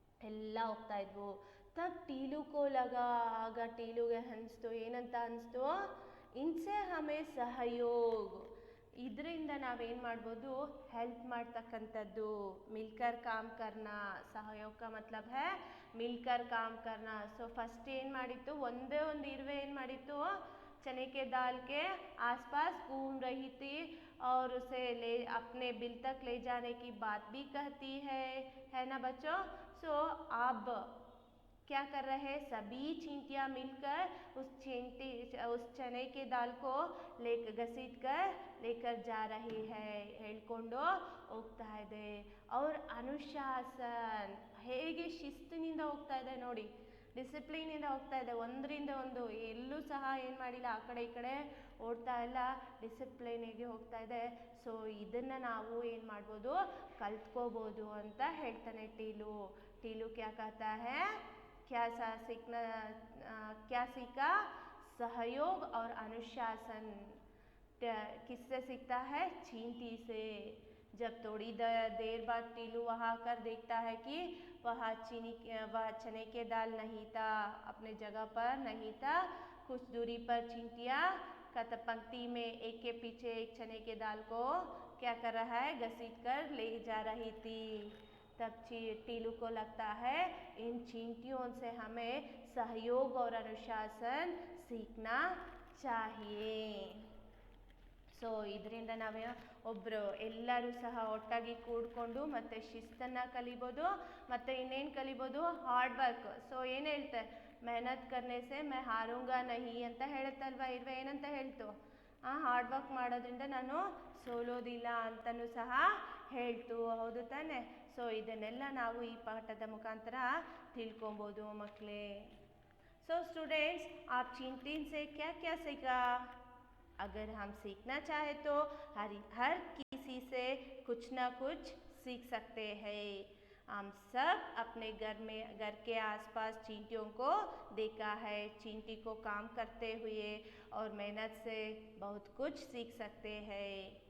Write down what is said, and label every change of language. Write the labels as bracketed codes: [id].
[kn] ಎಲ್ಲ ಹೋಗ್ತಾ ಇದ್ವು. [hi] ತಬ್ ಟೀಲು ಕೋ ಲಗಾ, [kn] ಆಗ ಟೀಲುಗೆ ಅನಿಸ್ತು, ಏನಂತ ಅನಿಸ್ತು, [hi] ಇನ್ಸೆ ಹಮೇ ಸಹಯೋಗ್, [kn] ಇದರಿಂದ ನಾವೇನು ಮಾಡ್ಬೋದು, ಹೆಲ್ಪ್ ಮಾಡ್ತಕ್ಕಂಥದ್ದು. [hi] ಮಿಲ್ಕರ್ ಕಾಮ್ ಕರ್ನಾ, ಸಹಯೋಗ ಕಾ ಮತ್ಲಬ್ high milker com ಕರ್ನಾ. [kn] So first ಏನು ಮಾಡಿತ್ತು, ಒಂದೇ ಒಂದು ಇರುವೆ ಏನು ಮಾಡಿತ್ತು, [hi] चने के दाल के आसपास घूम रही थी और उसे अपने बिल तक ले जाने की बात भी कहती है ना बच्चों. सो अब क्या कर रहे हैं, सभी चींटियाँ मिलकर उस चने के दाल को घसीट कर लेकर जा रही है, [kn] ಹೇಳ್ಕೊಂಡು ಹೋಗ್ತಾ ಇದೆ. और ಅನುಶಾಸನ್, ಹೇಗೆ ಶಿಸ್ತಿನಿಂದ ಹೋಗ್ತಾ ಇದೆ ನೋಡಿ, ಡಿಸಿಪ್ಲಿನಿಂದ ಹೋಗ್ತಾ ಇದೆ. ಒಂದರಿಂದ ಒಂದು ಎಲ್ಲೂ ಸಹ ಏನು ಮಾಡಿಲ್ಲ, ಆ ಕಡೆ ಈ ಕಡೆ ಓಡ್ತಾ ಇಲ್ಲ, ಡಿಸಿಪ್ಲಿನಿಗೆ ಹೋಗ್ತಾ ಇದೆ. ಸೊ ಇದನ್ನು ನಾವು ಏನು ಮಾಡ್ಬೋದು, ಕಲ್ತ್ಕೋಬೋದು ಅಂತ ಹೇಳ್ತಾನೆ ಟೀಲು [hi] ಕ್ಯಾ कहता है, क्या सीखा, सहयोग और अनुशासन. किससे सीखता है, चींटी से. जब थोड़ी देर बाद टीलू वहाँ आकर देखता है कि वह चने के दाल नहीं था, अपने जगह पर नहीं था. कुछ दूरी पर चींटियाँ पंक्ति में एक के पीछे एक चने के दाल को क्या कर रहा है, घसीट कर ले जा रही थी. तब टीलू को लगता है, इन चींटियों से हमें सहयोग और अनुशासन सीखना चाहिए. [kn] ಸೊ ಇದರಿಂದ ನಾವು ಒಬ್ಬರು ಎಲ್ಲರೂ ಸಹ ಒಟ್ಟಾಗಿ ಕೂಡಿಕೊಂಡು ಮತ್ತು ಶಿಸ್ತನ್ನು ಕಲಿಬೋದು, ಮತ್ತು ಇನ್ನೇನು ಕಲಿಬೋದು, ಹಾರ್ಡ್ ವರ್ಕ್. ಸೊ ಏನು ಹೇಳ್ತೆ, [hi] ಮೆಹನತ್ ಕರ್ನೆ ಸೆ ಮೈ ಹಾರೂಂಗಾ ನಹಿ [kn] ಅಂತ ಹೇಳುತ್ತಲ್ವ ಇರುವೆ, ಏನಂತ ಹೇಳ್ತು, ಹಾರ್ಡ್ ವರ್ಕ್ ಮಾಡೋದ್ರಿಂದ ನಾನು ಸೋಲೋದಿಲ್ಲ ಅಂತಲೂ ಸಹ ಹೇಳ್ತು, ಹೌದು ತಾನೆ. ಸೊ ಇದನ್ನೆಲ್ಲ ನಾವು ಈ ಪಾಠದ ಮುಖಾಂತರ ತಿಳ್ಕೊಬೋದು ಮಕ್ಕಳೇ. [hi] ಸೊ ಸ್ಟೂಡೆಂಟ್ಸ್, आप चींटी से क्या क्या सीखा? अगर हम सीखना चाहे तो हर किसी से कुछ ना कुछ सीख सकते हैं. हम सब अपने घर के आसपास चींटियों को देखा है, चींटी को काम करते हुए और मेहनत से बहुत कुछ सीख सकते हैं.